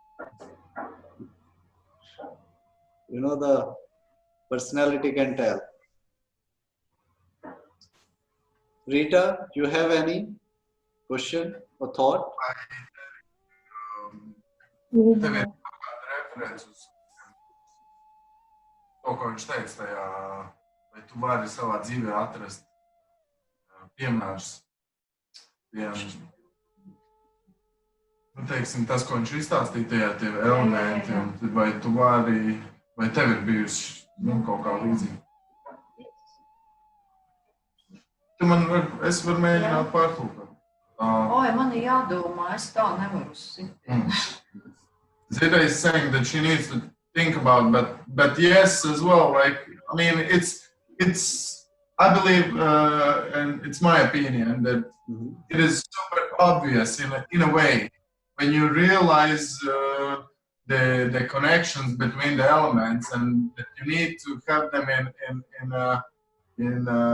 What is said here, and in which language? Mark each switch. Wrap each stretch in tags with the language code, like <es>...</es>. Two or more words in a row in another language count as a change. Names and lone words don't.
<en>You know, the personality can tell. Rita, you have any question or thought?</en> <lv>To, ko viņš teica tajā, vai tu vari savā dzīvē atrast piemērus teiksim, tas, ko viņš izstāstīja, tie elementi, un vai tu vari, vai tev ir bijusi kaut kā līdzīga? Es varu mēģināt pārtulkot. Oi, man ir jādomā, es tā nevaru uzsist.</lv> <en>Zita is saying that she needs to think about, but yes, as well. Like, I mean, it's. I believe, and it's my opinion that it is super obvious in a way when you realize the connections between the elements, and that you need to have them in</en>